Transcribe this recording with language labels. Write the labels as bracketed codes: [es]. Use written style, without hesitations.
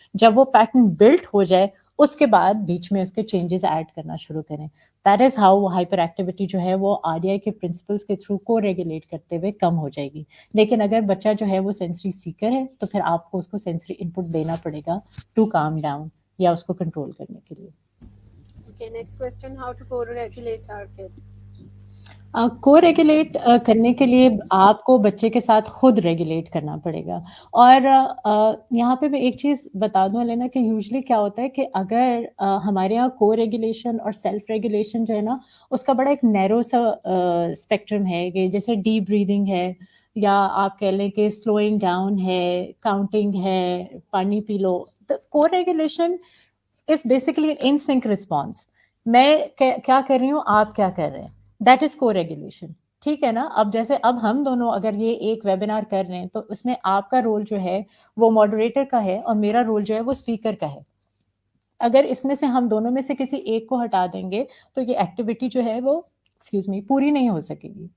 [ur] جب وہ pattern Bullet ہو جائے اس کے بعد بیچ میں اس کے چینجز ایڈ کرنا شروع کریں. [en] that is how [ur] hyper activity جو ہے وہ RDI کے پرنسپلس کے تھرو کو ریگولیٹ کرتے ہوئے کم ہو جائے گی. لیکن اگر بچہ جو ہے وہ سینسری سیکر ہے تو پھر آپ کو اس کو سینسری انپٹ دینا پڑے گا [en] to calm down [ur] یا اس کو کنٹرول کرنے کے لیے. [en] Okay, next question, how to co-regulate our kids. [ur] کو ریگولیٹ کرنے کے لیے آپ کو بچے کے ساتھ خود ریگولیٹ کرنا پڑے گا. اور یہاں پہ میں ایک چیز بتا دوں لینا کہ یوزلی کیا ہوتا ہے کہ اگر ہمارے یہاں کو ریگولیشن اور سیلف ریگولیشن جو ہے نا اس کا بڑا ایک نیرو سا اسپیکٹرم ہے, کہ جیسے ڈیپ بریدنگ ہے, یا آپ کہہ لیں کہ سلوئنگ ڈاؤن ہے, کاؤنٹنگ ہے, پانی پی لو. [en] Co regulation is basically in sync response. [ur] میں کیا کر رہی ہوں, آپ کیا کر رہے ہیں, [en] That is co regulation. [ur] ٹھیک ہے نا. اب جیسے اب ہم دونوں اگر یہ ایک ویبینار کر رہے ہیں تو اس میں آپ کا رول جو ہے وہ ماڈریٹر کا ہے اور میرا رول جو ہے وہ اسپیکر کا ہے. اگر اس میں سے ہم دونوں میں سے کسی ایک کو ہٹا دیں گے تو یہ ایکٹیویٹی جو ہے وہ پوری نہیں ہو سکے گی.